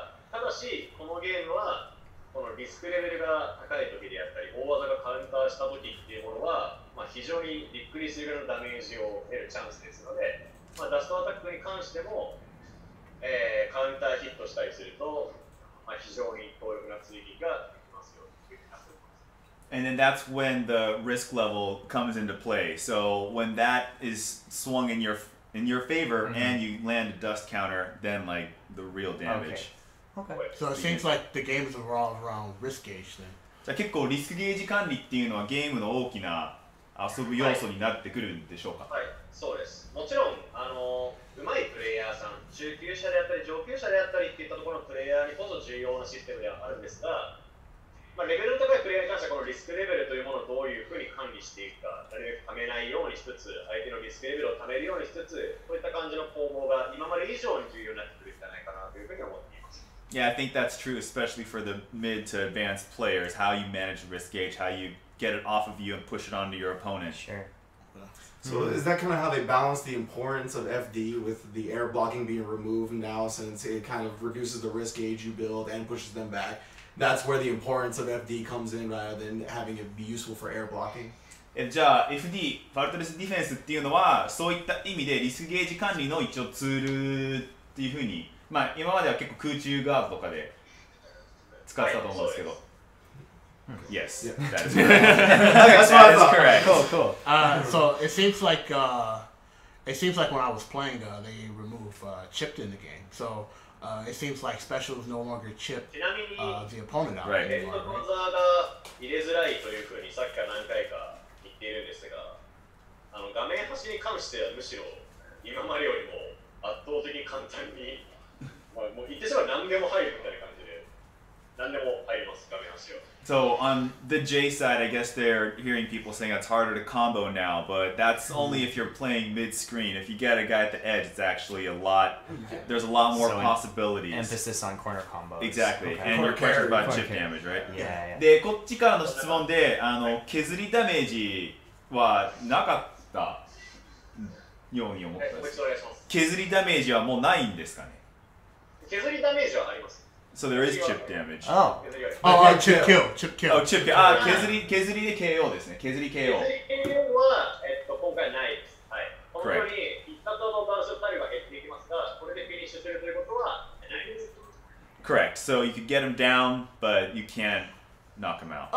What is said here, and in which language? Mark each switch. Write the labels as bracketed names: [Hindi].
[Japanese] ただしこのゲームはこのリスクレベルが高い時であったり大技がカウンターした時っていうものは、非常にびっくりするぐらいのダメージを得るチャンスですので、ダストアタックに関しても、カウンターヒットしたりすると、非常に強力な追撃ができますよというふうになっております。 [English] And then that's when the risk level comes into play. So when that is swung in your favor and you land a dust counter, then like the real damage. Okay. So it seems like the game is revolved around risk gauge then. [Japanese] じゃあ結構リスクゲージ管理っていうのはゲームの大きな遊ぶ要素になってくるんでしょうか。はい、そうです。もちろんうまいプレイヤーさん、中級者であったり上級者であったりっていったところのプレイヤーにこそ重要なシステムではあるんですが、レベルの高いプレイヤーに関してはこのリスクレベルというものをどういうふうに管理していくか、なるべくためないようにしつつ、相手のリスクレベルをためるようにしつつ、こういった感じの攻防が今まで以上に重要になってくるんじゃないかなというふうに思っています。 [English] Yeah, I think that's true, especially for the mid to advanced players. How you manage the risk gauge, how you get it off of you and push it onto your opponent. Sure. So is that kind of how they balance the importance of FD with the air blocking being removed now, since it kind of reduces the risk gauge you build and pushes them back? That's where the importance of FD comes in rather than having it be useful for air blocking. [Japanese] じゃあ FD、ファルトレスディフェンスっていうのはそういった意味でリスクゲージ管理の一応ツールっていうふうに、まあ今までは結構空中ガードとかで使ってたと思うんですけど。 [English] Yes, that is correct. That is correct. Cool. So it seems like when I was playing, they removed Chipped in the game. So it seems like specials no longer chip the opponent out. Right. [Japanese] ヘッドコーザーが入れづらいというふうにさっきから何回か言っているんですが、画面端に関してはむしろ今までよりも圧倒的に簡単に、もう言ってしまえば何でも入るみたいな感じで、何でも入ります、画面端は。 [English] So on the J side, I guess they're hearing people saying it's harder to combo now, but that's only if you're playing mid-screen. If you get a guy at the edge, it's actually a lot. There's a lot more possibilities. Emphasis on corner combos. Exactly. Okay. And your question about chip damage, right? Yeah. [Japanese] で、こっちからの質問で、削りダメージはなかったように思ったんです。削りダメージはもうないんですかね。削りダメージはあります。 [English] So there is chip damage. Chip kill. Oh, chip kill. [Japanese] 削りで KO ですね。削り KO。削り KO は、今回ないです。はい。このように、必殺のバージョンタイムが減っていきますが、これでフィニッシュするということはないです。 [English] Correct. So you could get him down, but you can't knock him out.